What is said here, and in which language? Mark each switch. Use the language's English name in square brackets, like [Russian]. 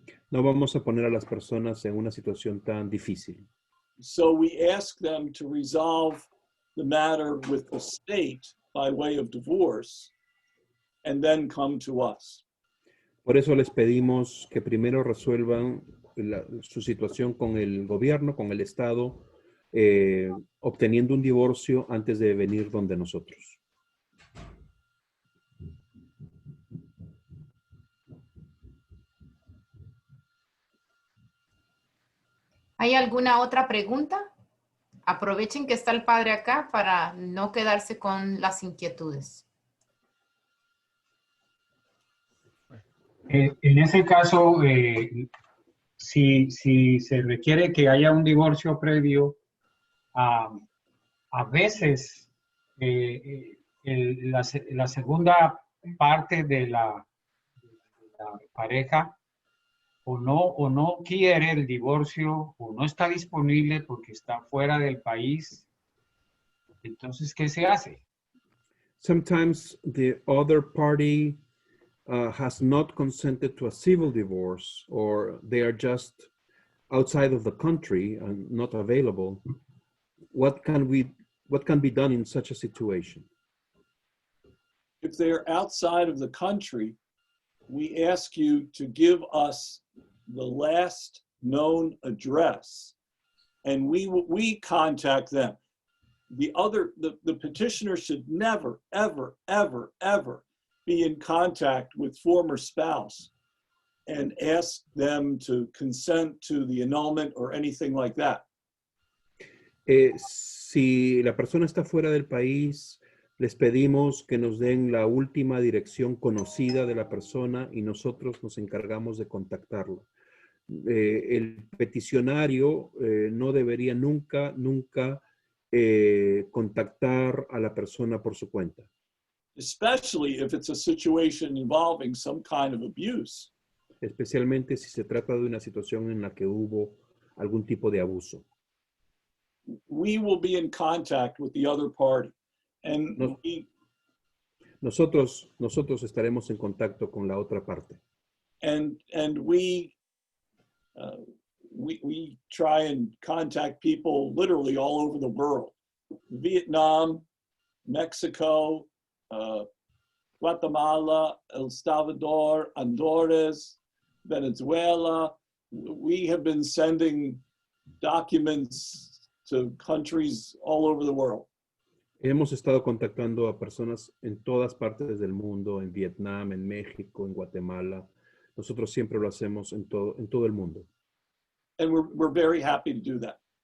[Spanish] no vamos a poner a las personas en una situación tan difícil. [English] So we ask them to resolve the matter with the state by way of divorce and then come to us. [Spanish] Por eso les pedimos que primero resuelvan su situación con el gobierno, con el Estado, obteniendo un divorcio antes de venir donde nosotros. ¿Hay alguna otra pregunta? Aprovechen que está el padre acá para no quedarse con las inquietudes. En ese caso, si se requiere que haya un divorcio previo, a veces la segunda parte de la pareja o no quiere el divorcio o no está disponible porque está fuera del país. Entonces, ¿qué se hace? [English] Sometimes the other party has not consented to a civil divorce, or they are just outside of the country and not available. What can be done in such a situation? If they are outside of the country, we ask you to give us the last known address, and we contact them. The petitioner should never, ever, ever, ever be in contact with former spouse and ask them to consent to the annulment or anything like that. [Spanish] Si la persona está fuera del país, les pedimos que nos den la última dirección conocida de la persona y nosotros nos encargamos de contactarlo. El peticionario no debería nunca contactar a la persona por su cuenta. [English] Especially if it's a situation involving some kind of abuse. [Spanish] Especialmente si se trata de una situación en la que hubo algún tipo de abuso. [English] We will be in contact with the other party. And [Spanish] nosotros estaremos en contacto con la otra parte. [English] And we try and contact people literally all over the world. Vietnam, Mexico, Guatemala, El Salvador, Honduras, Venezuela. We have been sending documents to countries all over the world. [Spanish] Hemos estado contactando a personas en todas partes del mundo, en Vietnam, en México, en Guatemala. Nosotros siempre lo hacemos en todo el mundo. [English] And we're very happy to do that.